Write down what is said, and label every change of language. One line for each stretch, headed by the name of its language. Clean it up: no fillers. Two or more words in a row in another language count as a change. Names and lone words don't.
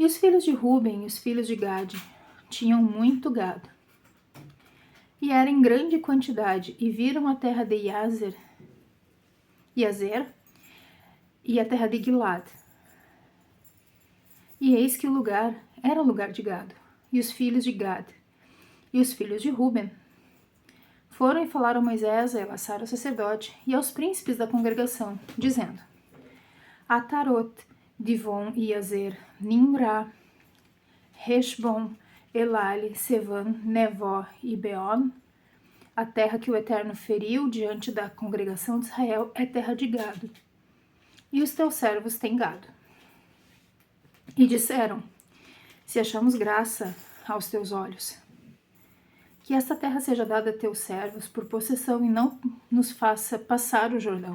Portuguese: os filhos de Ruben e os filhos de Gade tinham muito gado, e era em grande quantidade, e viram a terra de Jazer e a terra de Gilad. E eis que o lugar era lugar de gado, e os filhos de Gad e os filhos de Ruben foram e falaram a Moisés, a Elassar, o sacerdote, e aos príncipes da congregação, dizendo: Atarot, Divon e Yazer, Nimrá, Heshbon, Elale, Sevan, Nevó e Beon, a terra que o Eterno feriu diante da congregação de Israel é terra de gado, e os teus servos têm gado. E disseram: Se achamos graça aos teus olhos, que esta terra seja dada a teus servos por possessão e não nos faça passar o Jordão.